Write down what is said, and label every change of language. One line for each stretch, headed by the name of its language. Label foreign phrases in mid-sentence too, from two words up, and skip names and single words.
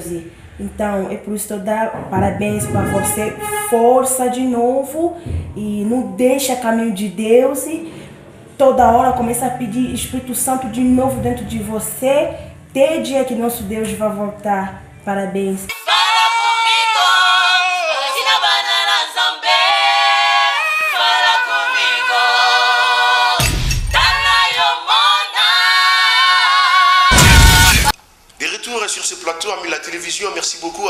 Portuguese: Então, é por isso que eu dou parabéns para você, força de novo, e não deixa caminho de Deus. E toda hora começa a pedir Espírito Santo de novo dentro de você, até o dia que nosso Deus vai voltar. Parabéns.
French: Sur ce plateau, amis la télévision, merci beaucoup.